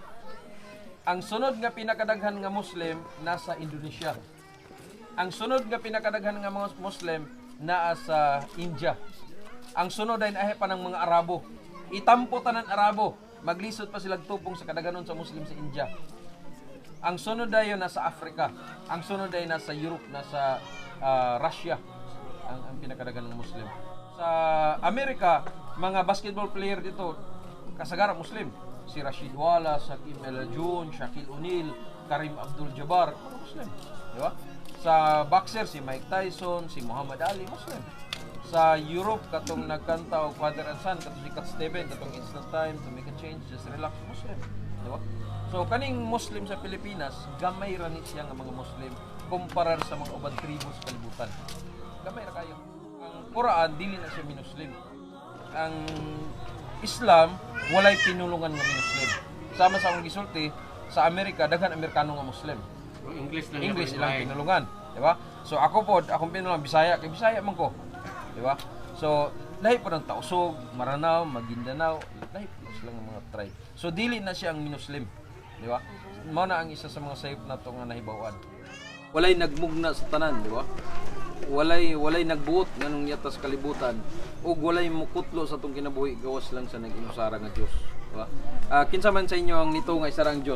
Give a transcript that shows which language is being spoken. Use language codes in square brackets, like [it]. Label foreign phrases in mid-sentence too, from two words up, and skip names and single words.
[ceb] Ang sunod nga pinakadaghan nga Muslim nasa Indonesia. Ang sunod nga pinakadaghan nga mga Muslim naa sa India. [tl] Ang sunod ay nahe pa ng mga Arabo. [ceb] Itampo tanan Arabo. Maglisod pa sila tupong sa kadaghanon sa Muslim sa India. Ang sunod dayon nasa Africa. [tl] Ang sunod ay nasa Europe, nasa Russia. [ceb] Ang pinakadaghan ng Muslim. Sa Amerika, mga [en] basketball player [ceb] dito, kasagara Muslim. Si Rashid Wallace, Hakeem Olajuwon, Shaquille O'Neal, Kareem Abdul-Jabbar, Muslim. Di ba? Sa boxer, si Mike Tyson, si Muhammad Ali, Muslim. Sa Europe, katong nagkanta o Father and Son, katong si Cat Steven, katong Instant Time, To Make a Change, Just Relax, Muslim. Di ba? So kaning Muslim sa Pilipinas, gamay ra ni siya nga mga Muslim kumpara sa mga ubang tribo sa kalibutan. Gamay ra kayo. Ang Quran dili na siya minuslim. Ang Islam walay pinulungan nga minuslim. Sama sa akong gisulti sa Amerika daghan Amerikano nga Muslim. English Ilang pinulungan, di ba? So ako po, akong pinulungan Bisaya, kay Bisaya man ko. Di ba? So lahi po ng Tausug, Maranao, Maguindanao, lahi po sila ng mga tribe. So dili na siya ang minuslim. Di ba? Mao na ang isa sa mga sayop na to nga nahibawan. Walay nagmugna sa tanan, di ba? Walay nagbuot nganong yata sa kalibutan ug walay mukutlo sa atong kinabuhi gawas lang sa nag-inusara nga Dios, di ba? Kinsa man sa inyo ang nito nga isarang Dios?